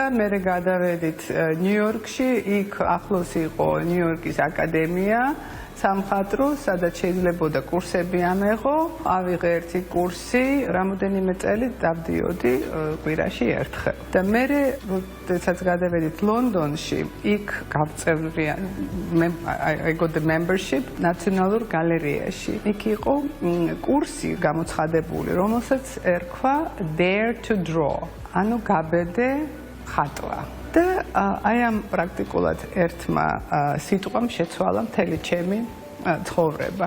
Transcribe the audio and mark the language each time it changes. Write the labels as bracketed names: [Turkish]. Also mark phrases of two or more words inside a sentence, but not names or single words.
[Georgian] მერე გადავედით ნიუ-იორკში, იქ ახლოს იყო ნიუ-იორკის აკადემია სამხატვრო, სადაც შეიძლებოდა კურსები ამეღო. ავიღე ერთი კურსი, რამოდენიმე წელი დავდიოდი კვირაში ერთხელ. და მერე როდესაც გადავედით ლონდონში, იქ გავწევრი [English] I got the membership [Georgian] ნაციონალურ გალერეაში. იქ იყო კურსი გამოცხადებული, რომელსაც ერქვა Dare to Draw. ანუ გაბედე ხატვა. და აი ამ პრაქტიკულად ერთმა სიტყვამ შეცვალა მთელი ჩემი ცხოვრება.